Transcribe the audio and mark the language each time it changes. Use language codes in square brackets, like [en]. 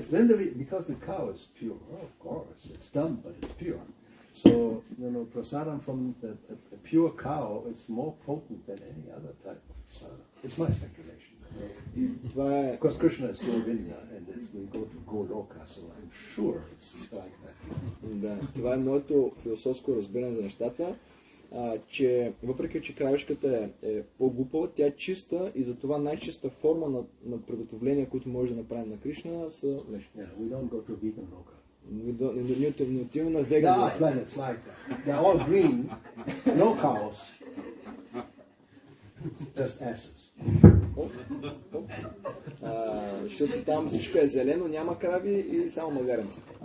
[en] Yes, then because the cow is pure, of course, it's dumb, but it's pure. So, prasadam from a pure cow is more potent than any other type of prasadam. It's my speculation. Of course, Krishna is Govinda, and we go to Goloka, so I'm sure it's like that. [bg] Да, това е моето философско разбиране за нещата. Че въпреки, че кравичката е по-глупава, тя е чиста и затова най-чиста форма на приготовления, които може да направим на Кришна, са млечни. [en] We don't go to vegan loka. [bg] Не отиваме на веган. [en] There are planets like that. They're all green, no cows, just asses. [bg] Защото там всичко е зелено, няма крави и само магаренца.